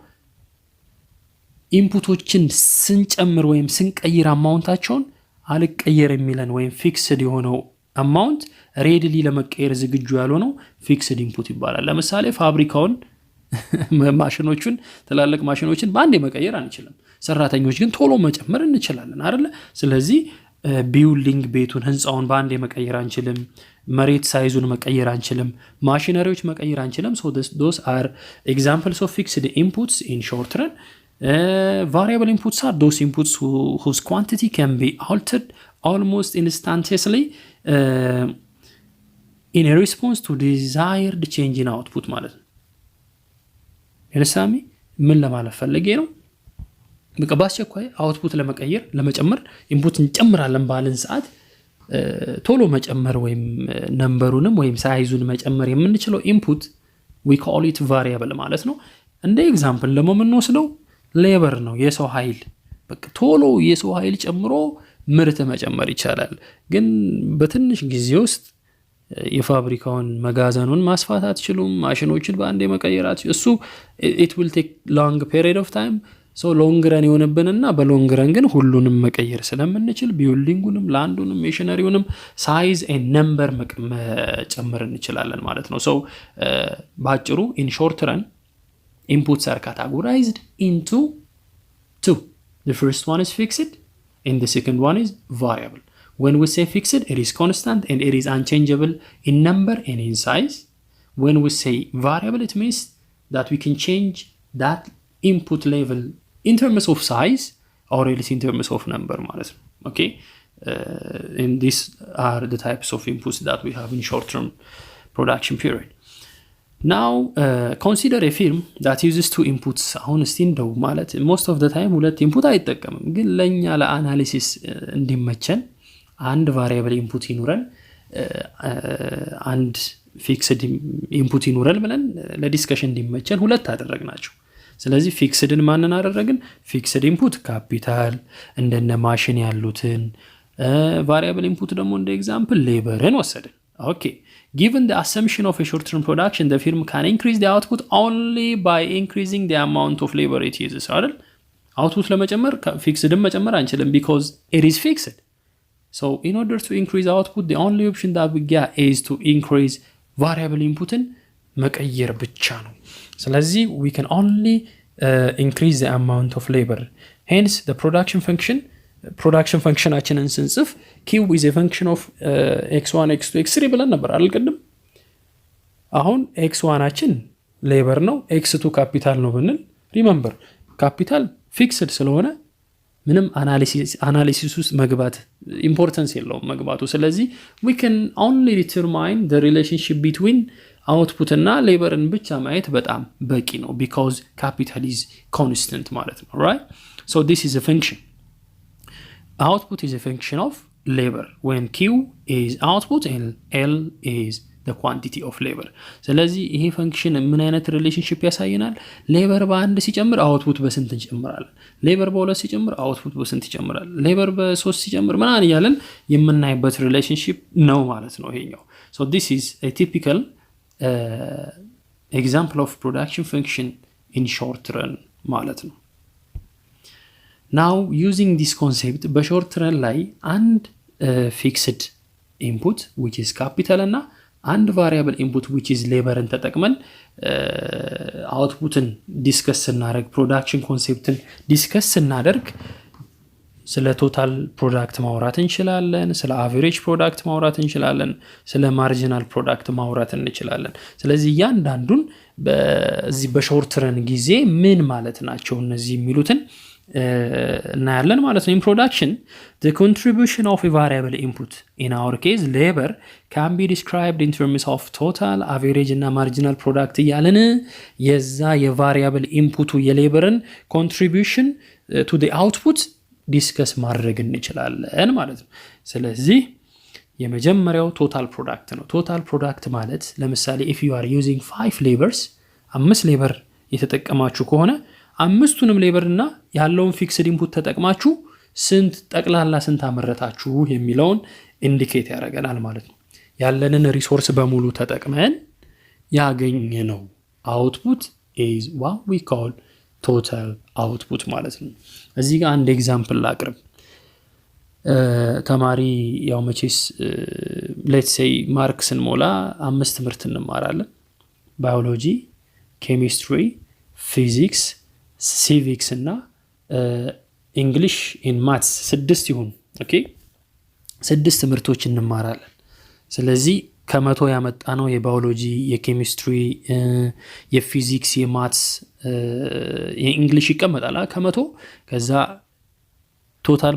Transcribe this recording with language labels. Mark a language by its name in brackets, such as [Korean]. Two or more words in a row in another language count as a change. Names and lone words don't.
[Amharic] ኢንፑቶችን ስንጨምር ወይም ስንቀይር አማውንታቸውን አልቀየር የሚለን ወይም ፊክስድ የሆነው አማውንት ሬዲሊ ለመቀየር ዝግጁ ያልሆነው [English] fixed input [Amharic] ይባላል ለምሳሌ ፋብሪካውን ማሽኖቹን ተላልቅ ማሽኖችን በአንዴ መቀየር አንችልም ሰራተኞች ግን ቶሎ መጨመር እንችላለን አይደል ስለዚህ ቢልዲንግ ቤቱን ህንጻውን በአንዴ መቀየር አንችልም [English] መሬት ሳይዙን መቀየር አንችልም ማሽነሪዎች መቀየር አንችልም so those are examples of fixed inputs in short run variable inputs are those inputs whose quantity can be altered almost instantaneously in a response to desired change in output [Amharic] ማለት ነው ለሳሚ ምን ለማለት ፈልጌ ነው በቃ ባስቸኳይ አውትፑት ለመቀየር ለመጨመር ኢንፑት እንጨምራለን ባለን ሰዓት ቶሎ መጨመር ወይም ነምበሩንም ወይም ሳይዙን መጨመር የምንችለው ኢንፑት [English] we call it variable [Amharic] ማለት ነው እንደ ኤግዛምፕል ለምንወስደው ሌበር ነው የሰው ኃይል በቃ ቶሎ የሰው ኃይል ጨምሮ ምርት መጨመር ይቻላል ግን በትንሽ ጊዜ ውስጥ የፋብሪካውን መጋዘኑን ማስፋት አትችሉም ማሽኖችን በአንዴ መቀየር አትችሉም እሱ [English] it will take long period of time so long run [Amharic] ይሆንብንና [English] in long run [Amharic] ግን ሁሉንም መቀየር ስለምንችል ቢልዲንጉንም ላንዱንም ማሽነሪውንም [English] size and number [Amharic] መጨመር እንችላለን ማለት ነው [English] so ባጭሩ in short run inputs are categorized into two the first one is fixed and the second one is variable when we say fixed it is constant and it is unchangeable in number and in size when we say variable it means that we can change that input level in terms of size or else in terms of number [Amharic] ማለት ነው [English] okay and these are the types of inputs that we have in short term production period now consider a firm that uses two inputs [Amharic] አሁን እስቲ እንደው ማለት [English] most of the time [Amharic] ሁለት input አይጠቀምም ግን ለኛ ለአናሊሲስ እንዲመቸን አንድ [English] variable input [Amharic] ይኑረን አንድ [English] fixed input [Amharic] ይኑረን ብለን ለዲስከሽን እንዲመቸን ሁለት አደረግናቸው ስለዚህ ፊክስድን ማንን አደረግን [English] fixed input [Amharic] ካፒታል እንደነ ማሽን ያሉትን [English] variable input [Amharic] ደግሞ እንደ ኤግዛምፕል ሌበርን ወሰድን ኦኬ [English] given the assumption of a short term production the firm can increase the output only by increasing the amount of labor it uses [Amharic] አይደል [English] output [Amharic] ለመጨመር ፊክስድን መጨመር አንችልም [English] because it is fixed so in order to increase output the only option that we get is to increase variable inputin [Amharic] መቀየር ብቻ ነው ስለዚህ [English] we can only increase the amount of labor hence the production [Amharic] functionአችንን ስንጽፍ [English] q is a function of x1 x2 x3 [Amharic] ብለን ነበር አይደል ቅድም አሁን x1አችን ሌበር ነው x2 ካፒታል ነው ብንል remember ካፒታል ፊክስድ ስለሆነ ምንም አናሊሲስ ውስጥ መግባት ኢምፖርታንስ የለውም መግባቱ ስለዚህ [English] we can only determine the relationship between output [Amharic] እና laborን ብቻ ማየት በጣም በቂ ነው [English] because capital is constant [Amharic] ማለት ነው [English] right so this is a function output is a function of labor when q is output and l is the quantity of labor [Amharic] ስለዚህ ይሄ ፈንክሽን ምን አይነት ሪሌሽንሺፕ ያሳየናል ሌበር በአንድ ሲጨምር አውትፑት በስንት ይጨምራል ሌበር በሁለት ሲጨምር አውትፑት በስንት ይጨምራል ሌበር በሶስት ሲጨምር ምናን ይያለን የምናይበት ሪሌሽንሺፕ ነው ማለት ነው ይሄኛው [English] so this is a typical example of production function in short run [Amharic] ማለት ነው [English] now using this concept በshort run [Amharic] ላይ አንድ [English] fixed input which is capital [Amharic] እና አንድ [English] variable input which is laborን ተጠቅመን outputን [Amharic] ዲስከስ እናደርግ [English] production conceptን [Amharic] ዲስከስ እናደርግ ስለ ቶታል ፕሮዳክት ማውራት እንችላለን ስለ [English] average product [Amharic] ማውራት እንችላለን ስለ [English] marginal product [Amharic] ማውራት እንችላለን ስለዚህ ያንዳንዱን በዚህ በሾርት ረን ጊዜ ምን ማለት ናቸው እነዚህ የሚሉትን እናያለን ማለት ነው [English] in production the contribution of a variable input in our case labor can be described in terms of total average [Amharic] እና marginal product ያለን የዛ የቫሪያብል ኢንፑቱ የሌበርን [English] contribution to the output [Amharic] ዲስከስ ማድረግ እንችላለን ማለት ነው ስለዚህ የመጀመሪያው ቶታል ፕሮዳክት ነው [English] total product [Amharic] ማለት ለምሳሌ [English] if you are using 5 labors [Amharic] 5 ሌበር የተጠቀማችሁ ከሆነ አምስቱንም ሌበር እና ያለውን [English] fixed input [Amharic] ተጠቅማችሁ ስንት ጠቅላላ ስንት አመረታችሁ የሚለውን ኢንዲኬት ያደርገናል ማለት ነው ያለንን ሪሶርስ በሙሉ ተጠቅመን ያገኘነው አውትፑት [English] is what we call total output [Amharic] ማለት ነው እዚህ ጋር አንድ ኤግዛምፕል ላቅርብ ተማሪ ያው መቼስ [English] let's say [Amharic] ማርክስን ሞላ 5 ትምህርት እንማራለን ባዮሎጂ ኬሚስትሪ ፊዚክስ ሲቪክስ እና እንግሊሽ ኢን ማትስ 6 ይሁን ኦኬ 6 ትምህርቶች እንማራለን ስለዚህ ከመቶ ያመጣ ነው የባዮሎጂ የኬሚስትሪ የፊዚክስ የማትስ የእንግሊሽ ይቀመጣል ከመቶ ከዛ ቶታል